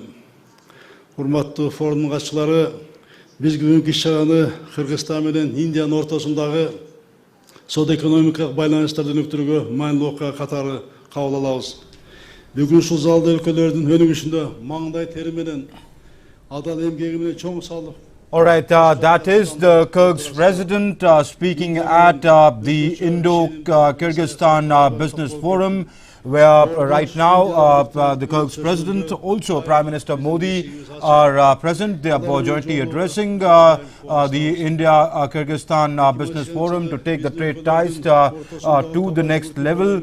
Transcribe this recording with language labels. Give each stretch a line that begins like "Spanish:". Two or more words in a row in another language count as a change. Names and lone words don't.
Kyrgyz: Урматтуу форумдун катчылары, биз бүгүнкү иш-чараны Кыргызстан менен Индиянын ортосундагы соода-экономикалык байланыштарды өнүктүрүүгө маанилүү окуя катары кабыл алабыз. Бүгүн ушул залда өлкөлөрдүн өнүгүшүндө маңдай тери менен адал эмгеги менен чоң салык.
English: All right, that is the Kyrgyz president speaking at the Indo-Kyrgyzstan Business Forum, where right now the Kyrgyz president, also Prime Minister Modi, are present. They are jointly addressing the India-Kyrgyzstan Business Forum to take the trade ties to the next level.